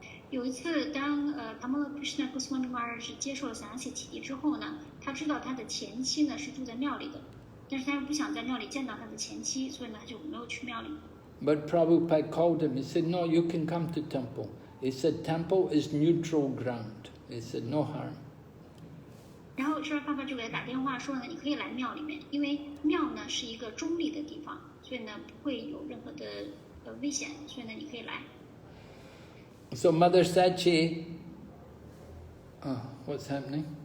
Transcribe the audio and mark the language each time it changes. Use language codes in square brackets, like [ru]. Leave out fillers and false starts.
[zh] 有一次，当Tamal Krishna Goswami Maharaj 接受了散亚西启迪之后呢，他知道他的前妻呢是住在庙里的，但是他又不想在庙里见到他的前妻，所以呢他就没有去庙里。 [en] But Prabhupada called him. He said, "No, you can come to temple." He said, "Temple is neutral ground." He said, "No harm." [zh] 然后释迦爸爸就给他打电话说呢，你可以来庙里面，因为庙呢是一个中立的地方，所以呢不会有任何的危险，所以呢你可以来。 [en] So Mother Sachi, what's happening?